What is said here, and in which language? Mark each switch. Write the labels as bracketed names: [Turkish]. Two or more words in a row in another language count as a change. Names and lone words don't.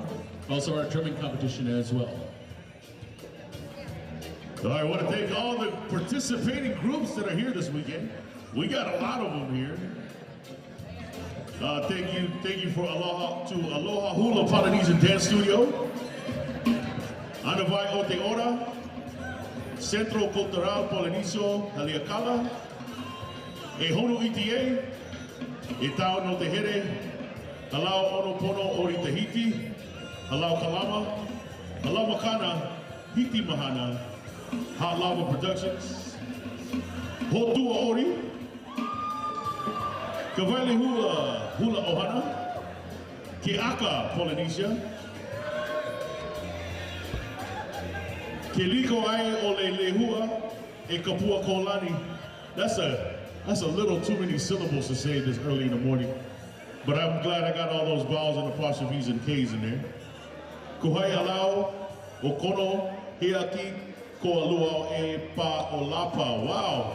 [English] Also our drumming competition as well. All right, I want to thank all the participating groups that are here this weekend. We got a lot of them here. Thank you for Aloha Hula Polynesian Dance Studio, Anavai Ote Ora, Centro Cultural Polinesio Haleakala, Ehonu ETA, Itao no Tehere, Halau Onopono Ori Tahiti, Halau Kalama, Halau Makana, Hiti Mahana, Hot Lava Productions, Hotua Ori, Kavaili Hula Ohana, Keaka Polynesia, Keliko Ai Ole Lehua, E Kapua Kolani. That's a little too many syllables to say this early in the morning. But I'm glad I got all those vowels and apostrophes and K's in there. Kuhai Alau, Okono, Heaki, Koalua E Pa Olapa. Wow.